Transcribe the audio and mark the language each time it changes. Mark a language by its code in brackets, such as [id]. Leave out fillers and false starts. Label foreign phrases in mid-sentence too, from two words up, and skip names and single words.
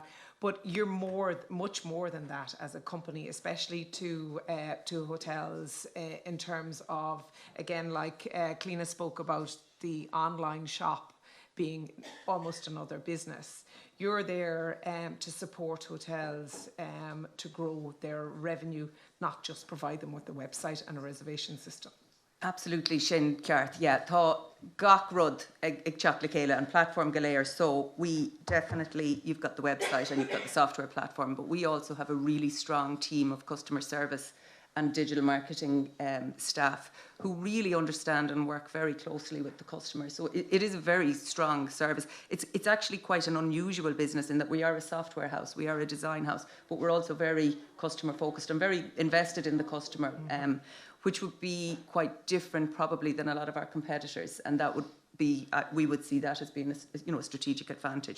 [en] But you're much more than that as a company, especially to hotels, in terms of, again, like Cliona spoke about the online shop being almost another business. You're there to support hotels to grow their revenue, not just provide them with a website and a reservation system. Absolutely, [ga] sin ceart. Yeah, tá gach rud ag teacht le chéile [en] and platform [ga] galéir. [en] So we definitely, you've got the website and you've got the software platform, but we also have a really strong team of customer service and digital marketing staff who really understand and work very closely with the customer. So it is a very strong service. It's actually quite an unusual business in that we are a software house, we are a design house, but we're also very customer focused and very invested in the customer, which would be quite different probably than a lot of our competitors, and that would be, we would see that as being a strategic advantage.